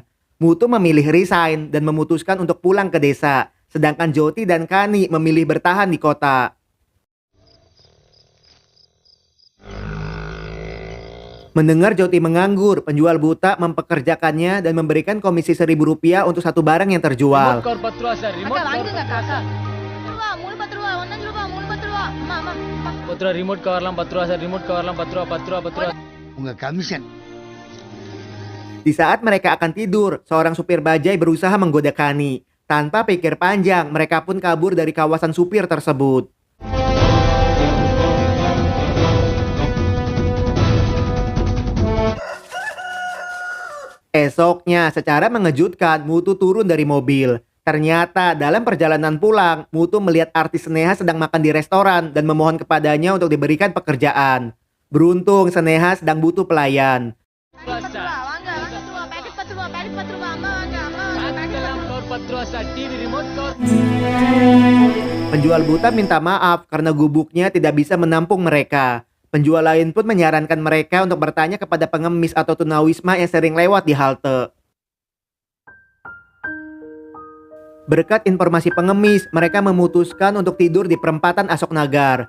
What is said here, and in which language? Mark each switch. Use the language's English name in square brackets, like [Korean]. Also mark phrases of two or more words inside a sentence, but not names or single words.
[Indonesian] Mutu memilih resign dan memutuskan untuk pulang ke desa, sedangkan Joti dan Kani memilih bertahan di kota. Mendengar Joti menganggur, penjual buta mempekerjakannya dan memberikan komisi Rp1.000 untuk satu barang yang terjual. [English] Remote car [Tamil] 10 ரூபா சார் அக்கா வாங்குங்க அக்கா. 10 ரூபா 10 ரூபா 10 ரூபா 10 அம்மா 10 ரூபா [English] remote coverlaam [Tamil] 10 ரூபா சார் [English] remote coverlaam [Tamil] 10 ரூபா 10 ரூபா 10 ரூபா உங்க கமிஷன். [Indonesian] Di saat mereka akan tidur, seorang supir bajai berusaha menggoda Kani. Tanpa pikir panjang, mereka pun kabur dari kawasan supir tersebut. Esoknya, secara mengejutkan, Mutu turun dari mobil. Ternyata dalam perjalanan pulang, Mutu melihat artis Sneha sedang makan di restoran dan memohon kepadanya untuk diberikan pekerjaan. Beruntung Sneha sedang butuh pelayan. [Tamil] வாங்க 10 ரூபா பேக்கெட் 10 ரூபா பேக்கெட் 10 ரூபா அம்மா வாங்க இதெல்லாம் கவர் 10 ரூபா சார் [English] TV remote cover [Indonesian] Penjual buta minta maaf karena gubuknya tidak bisa menampung mereka. Penjual lain pun menyarankan mereka untuk bertanya kepada pengemis atau tunawisma yang sering lewat di halte. Berkat informasi pengemis, mereka memutuskan untuk tidur di perempatan Asok Nagar.